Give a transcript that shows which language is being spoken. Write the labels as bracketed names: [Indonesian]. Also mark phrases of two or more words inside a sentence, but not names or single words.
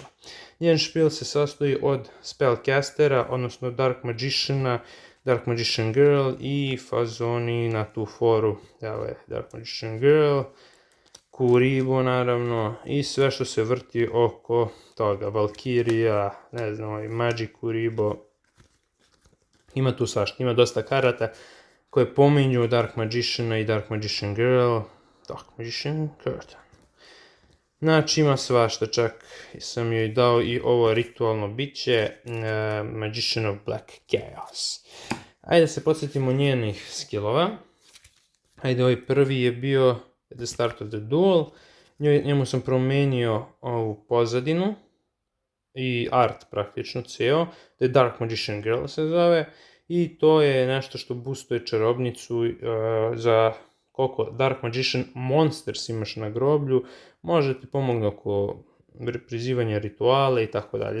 [Serbian] Njen špil se sastoji od spellcastera, odnosno Dark Magiciana, Dark Magician Girl i fazoni na tu foru. Evo je Dark Magician Girl, Kuribo naravno i sve što se vrti oko toga. Valkyria, ne znam, Magic Kuribo. Ima tu svašta, ima dosta karata koje pominju Dark Magiciana i Dark Magician Girl. Dark Magician Curtain. Znači ima svašta, čak sam joj dao i ovo ritualno biće Magician of Black Chaos. Ajde da se podsjetimo njenih skillova. Ajde, ovaj prvi je bio [English] at the start of the duel. [Serbian] Njemu sam promenio ovu pozadinu i art praktično ceo. The Dark Magician Girl se zove. i to je nešto što boostuje čarobnicu za koliko [English] Dark Magician Monsters [Serbian] imaš na groblju, može ti pomogne oko prizivanja rituala i tako dalje.